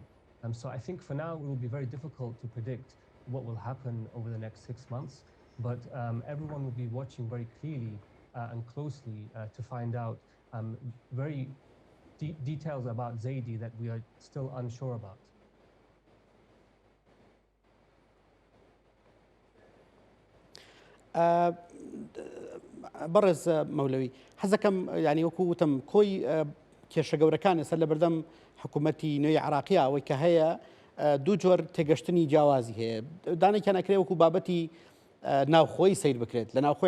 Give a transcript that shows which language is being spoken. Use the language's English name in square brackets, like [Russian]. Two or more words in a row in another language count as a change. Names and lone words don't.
[English] So I think for now, it will be very difficult to predict what will happen over the next 6 months, but everyone will be watching very clearly and closely to find out very details about Zaidi that we are still unsure about. [Central Kurdish] بەڕێز مەولەوی حەزەکەم ینی وەکو وتم کۆی کێشە گەورەکان ێستا لە بەردەم حکوومەتی نوێی عێراقیە ئەوەی کە هەیە دوو جۆر تێگەشتنی جیاوازی هەیە دانێکیان ئەکرێ وەکو بابەتی ناوخۆی سیر بکرێت لە ناوخۆی